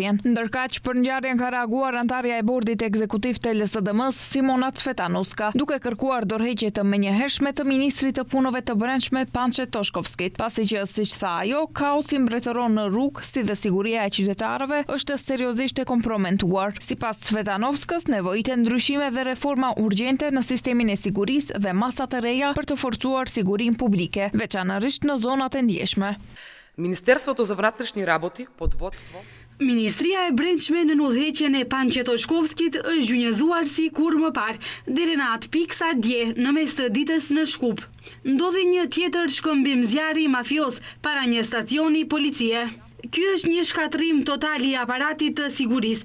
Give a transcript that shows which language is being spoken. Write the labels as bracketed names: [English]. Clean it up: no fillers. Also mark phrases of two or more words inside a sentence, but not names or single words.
[Albanian] Ndërkaq, për ngjarjen ka reaguar antarja e bordit ekzekutiv të LSDM-s, Simona Cvetanuska, duke kërkuar dorëheqje të menjëhershme të ministrit të punëve të brendshme Pançe Toshkovskit, pasi që, siç tha ajo, kaosi mbretëron në rrugë, si dhe siguria e qytetarëve është seriozisht e kompromentuar. Sipas Cvetanovskës, nevojiten ndryshime dhe reforma urgjente në sistemin e sigurisë dhe masa të reja për të forcuar sigurinë publike, veçanërisht në zonat e ndjeshme. [Macedonian] Министерството за вътрешни работи под водство [Albanian] Ministria e Brendshme në udhëheqjen e Pançe Toshkovskit është gjynjëzuar si kur më parë, deri në atë pikë sa dje në mes të ditës në Shkup. Ndodhi një tjetër shkëmbim zjarri mafios para një stacioni policie. Ky është një shkatrim total i aparatit të sigurisë.